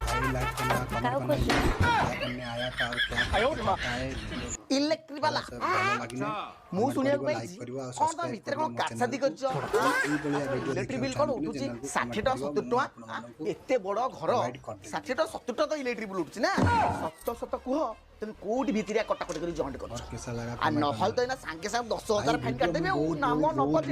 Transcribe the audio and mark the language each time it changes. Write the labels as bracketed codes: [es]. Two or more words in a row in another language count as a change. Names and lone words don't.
[hi] लाइक करना, कमेंट करना, क्या करने आया था और क्या है इलेक्ट्रिक वाला [or] ମୁଁ ଶୁଣିବାକୁ ପାଇଛି କଣ ତମ ଭିତରେ କଣ କାରସାଦି କରିଛ [en] electric bill [or] କଣ ଉଠୁଛି 60 ଟଙ୍କା 70 ଟଙ୍କା ଏତେ ବଡ ଘର 60 ଟଙ୍କା 70 ଟଙ୍କା ତ [en] electric bill [or] ଉଠୁଛି ନା ସତ ସତ କୁହ ତମେ କୋଉଠି ଭିତରିଆ କଟାକଟି କରି ଜଏଣ୍ଟ କରୁଛ ଆଉ ନହେଲେ ତ ଏଇନା ସାଙ୍ଗେ ସାଙ୍ଗେ 10,000 ଫାଇନ୍ କାଟିଦେବେ ଆଉ ନାମ ନବଜେ